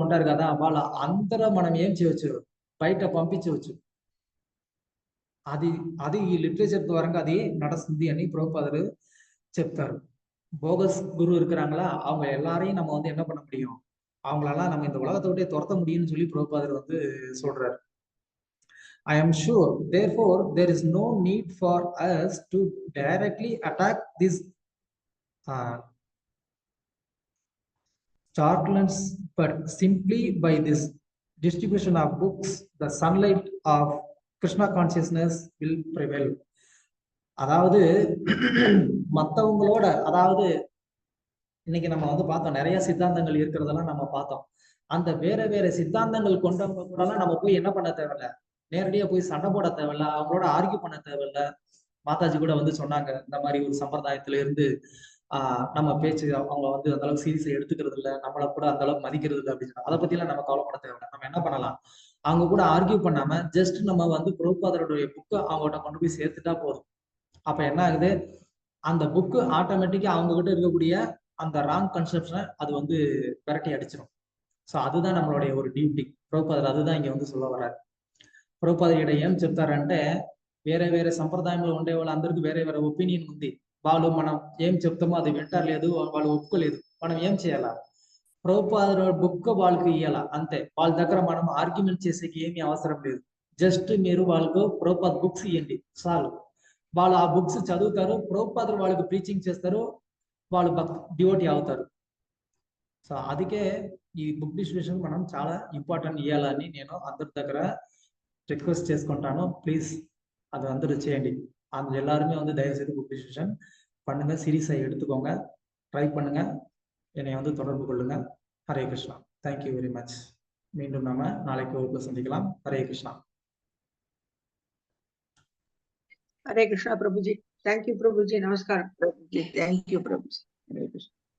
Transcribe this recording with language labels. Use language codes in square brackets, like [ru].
[te] ఉంటారు కదా, వాళ్ళ అందరూ మనం ఏం చేయవచ్చు, బయట పంపించవచ్చు. అది ఈ லிட்ரேச்சர் ద్వారా అది நடస్తుంది అని ప్రభుపాதர் చెప్తారు. [ta] போகஸ் குரு இருக்கிறாங்களா, அவங்க எல்லாரையும் நம்ம வந்து என்ன பண்ண முடியும், அவங்களெல்லாம் நம்ம இந்த உலகத்தை விட்டே துரத்த முடியும்னு சொல்லி ప్రభుపాదர் வந்து சொல்றாரு. [en] I am sure, therefore, there is no need for us to directly attack this charlatans, but simply by this distribution of books, the sunlight of Krishna consciousness will prevail. [ta] அதாவது மற்றவங்களோட, அதாவது இன்னைக்கு நம்ம வந்து பார்த்தோம், நிறைய சித்தாந்தங்கள் இருக்கிறதெல்லாம் நம்ம பார்த்தோம். அந்த வேற வேற சித்தாந்தங்கள் கொண்டவங்க கூட நம்ம போய் என்ன பண்ண தேவையில்ல, நேரடியா போய் சண்டை போட தேவையில்ல, அவங்களோட ஆர்கியூ பண்ண தேவையில்ல. மாதாஜி கூட வந்து சொன்னாங்க, இந்த மாதிரி ஒரு சம்பிரதாயத்துல இருந்து நம்ம பேச்சு அவங்க வந்து அந்த அளவுக்கு சீரியஸா எடுத்துக்கிறது இல்லை, நம்மளை கூட அந்த அளவுக்கு மதிக்கிறது இல்லை அப்படின்னு. அதை பத்தி எல்லாம் நம்ம கவலைப்பட தேவையில்லை. நம்ம என்ன பண்ணலாம், அவங்க கூட ஆர்கியூ பண்ணாம ஜஸ்ட் நம்ம வந்து பிரபுபாதருடைய புக்கை அவங்ககிட்ட கொண்டு போய் சேர்த்துட்டா போதும். அப்ப என்ன ஆகுது, அந்த புக்கு ஆட்டோமேட்டிக்கா அவங்க கிட்ட இருக்கக்கூடிய அந்த ராங் கன்செப்ஷனை அது வந்து விரட்டி அடிச்சிடும். ஸோ அதுதான் நம்மளுடைய ஒரு டியூட்டி. பிரபுபாதர் அதுதான் இங்க வந்து சொல்ல வர்றாரு. [te] ప్రభుపాదర్ ఇక్కడ ఏం చెప్తారంటే, వేరే వేరే సంప్రదాయంలో ఉండే వాళ్ళందరికీ వేరే వేరే ఒపీనియన్ ఉంది. వాళ్ళు మనం ఏం చెప్తామో అది వింటలేదు, వాళ్ళు ఒప్పుకోలేదు. మనం ఏం చేయాలా, ప్రభుపాదర్ బుక్ వాళ్ళకి ఇవ్వాలా, అంతే. వాళ్ళ దగ్గర మనం ఆర్గ్యుమెంట్ చేసేకి ఏమీ అవసరం లేదు. జస్ట్ మీరు వాళ్ళకు ప్రభుపాద్ బుక్స్ ఇవ్వండి చాలు. వాళ్ళు ఆ బుక్స్ చదువుతారు, ప్రభుపాదర్ వాళ్ళకి ప్రీచింగ్ చేస్తారు, వాళ్ళు డివోటీ అవుతారు. సో అందుకే ఈ బుక్ డిస్ట్రిబ్యూషన్ మనం చాలా ఇంపార్టెంట్ ఇవ్వాలని నేను అందరి దగ్గర ரிக்வெஸ்ட் చేసుకుంటాను. [ta] ப்ளீஸ் அது வந்து చేయండి. அந்த எல்லாருமே வந்து தயவு செய்து புக் டிஸ்ட்ரிபியூஷன் பண்ணுங்க, சீரியஸா எடுத்துக்கோங்க, ட்ரை பண்ணுங்க, என்னை வந்து தொடர்பு கொள்ளுங்க. Hare Krishna. Thank you very much. மீண்டும் நாம நாளைக்கு வகுப்பு சந்திக்கலாம். ஹரே கிருஷ்ணா. [hi] हरे कृष्णा प्रभु जी, थैंक यू प्रभु जी, नमस्कार प्रभु जी, thank you Prabhu ji, Hare Krishna.